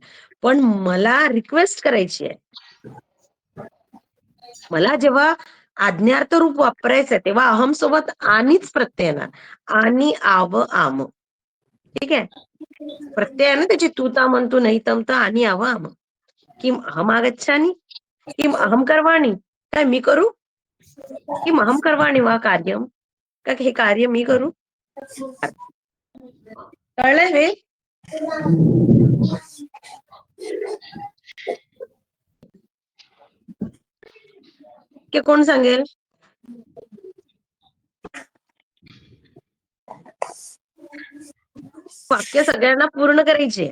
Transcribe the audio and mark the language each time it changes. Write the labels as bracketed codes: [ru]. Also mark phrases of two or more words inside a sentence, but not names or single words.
[mr] पण मला रिक्वेस्ट करायची आहे. मला जेव्हा आज्ञार्थ रूप वापरायचंय तेव्हा अहम सोबत आणिच प्रत्यय येणार. आणि, आव, आम. ठीक आहे. प्रत्यय आहे ना त्याची, तू ता म्हणतो नाही तम तर आणि आव आम. [sa] किम अहम आगच्छामि, किम अहम करवाणी, [mr] काय मी करू? [sa] किम अहम करवाणी वा कार्यम, [mr] का हे कार्य मी करू? कळलं हे? की कोण सांगेल? वाक्य सगळ्यांना पूर्ण करायचे.